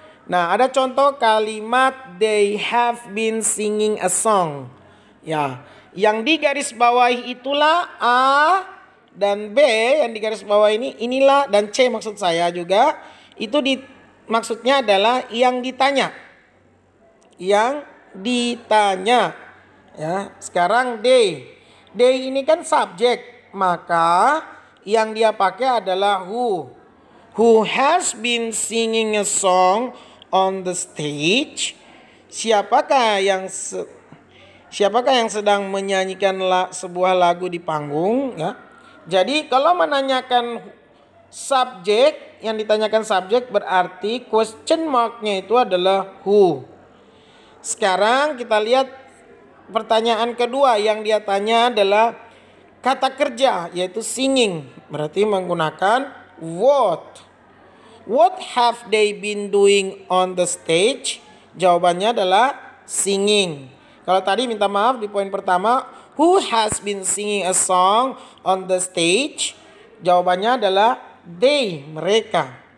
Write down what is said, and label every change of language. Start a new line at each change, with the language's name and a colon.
Indonesian: Nah, ada contoh kalimat
English: they have been singing a song.
Indonesian: Ya, yang digarisbawahi itulah A dan B yang digarisbawahi ini, inilah, dan C maksud saya juga itu maksudnya adalah yang ditanya. Yang ditanya. Ya, sekarang they. They ini kan subjek, maka yang dia pakai adalah who.
English: Who has been singing a song on the stage?
Indonesian: Siapakah yang sedang menyanyikan sebuah lagu di panggung ya. Jadi kalau menanyakan subjek, yang ditanyakan subjek berarti question mark-nya itu adalah who. Sekarang kita lihat pertanyaan kedua, yang dia tanya adalah kata kerja yaitu singing, berarti menggunakan what.
English: What have they been doing on the stage?
Indonesian: Jawabannya adalah singing. Kalau tadi minta maaf di poin pertama,
English: who has been singing a song on the stage?
Indonesian: Jawabannya adalah they, mereka.